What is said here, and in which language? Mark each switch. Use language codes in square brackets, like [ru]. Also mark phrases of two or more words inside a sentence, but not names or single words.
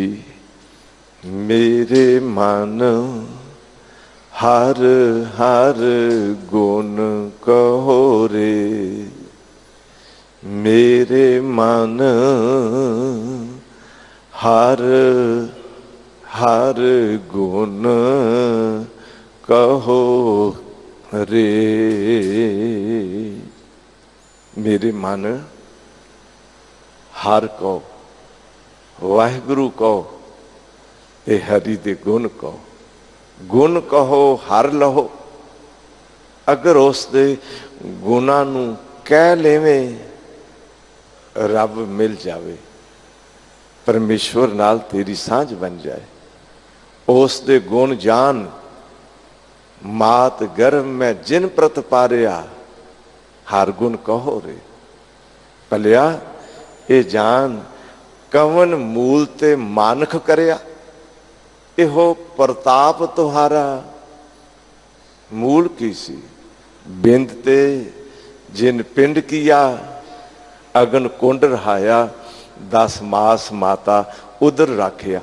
[pa] ਮੇਰੇ ਮਨ ਹਰਿ ਹਰਿ ਗੁਣ ਕਹੁ ਰੇ, ਮੇਰੇ ਮਨ ਹਰਿ ਹਰਿ ਗੁਣ ਕਹੁ ਰੇ। ਮੇਰੇ ਮਨ ਹਰਿ ਕੋ ਵਾਹਿਗੁਰੂ ਕਹੋ, ਏ ਹਰਿ ਦੇ ਗੁਣ ਕਹੋ। ਗੁਣ ਕਹੁ ਹਰਿ ਲਹੁ। ਅਗਰ ਉਸ ਦੇ ਗੁਣਾਂ ਨੂੰ ਕਹਿ ਲਵੇਂ, ਰੱਬ ਮਿਲ ਜਾਵੇ, ਪਰਮੇਸ਼ਰ ਨਾਲ ਤੇਰੀ ਸਾਂਝ ਬਣ ਜਾਏ। ਉਸ ਦੇ ਗੁਣ ਜਾਣ, ਮਾਤ ਗਰਭ ਮਹਿ ਜਿਨ ਪ੍ਰਤ ਪਾਰਿਆ, ਹਰਿ ਗੁਣ ਕਹੁ ਰੇ। ਭਲਿਆ ਇਹ ਜਾਣ ਕਵਨ ਮੂਲ ਤੇ ਮਾਣਸ ਕਰਿਆ, ਇਹੋ ਪ੍ਰਤਾਪ ਤੁਹਾਰਾ ਮੂਲ ਕੀ ਸੀ। ਬਿੰਦ ਤੇ ਜਿਨ ਪਿੰਡ ਕੀਆ, ਅਗਨ ਕੁੰਡ ਰਹਾਇਆ, 10 ਮਾਸ ਮਾਤਾ ਉਦਰ ਰਾਖਿਆ।